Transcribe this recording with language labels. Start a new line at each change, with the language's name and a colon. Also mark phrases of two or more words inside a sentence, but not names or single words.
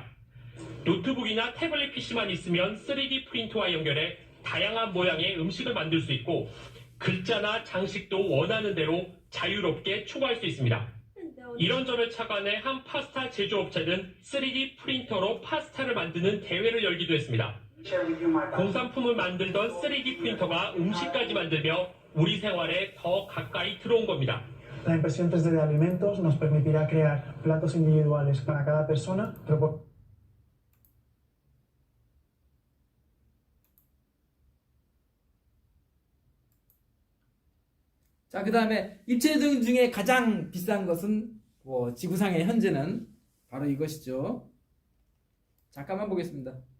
Korean: 노트북이나 태블릿 PC만 있으면 3D 프린터와 연결해 다양한 모양의 음식을 만들 수 있고 글자나 장식도 원하는 대로 자유롭게 추가할 수 있습니다. 이런 점을 착안해 한 파스타 제조업체는 3D 프린터로 파스타를 만드는 대회를 열기도 했습니다. 공산품을 만들던 3D 프린터가 음식까지 만들며 우리 생활에 더 가까이 들어온 겁니다.
Spanish: La impresión 3D de alimentos nos permitirá crear platos individuales para cada persona,
Korean: 자, 그 다음에 입체등 중에 가장 비싼 것은 지구상의 현재는 바로 이것이죠. 잠깐만 보겠습니다.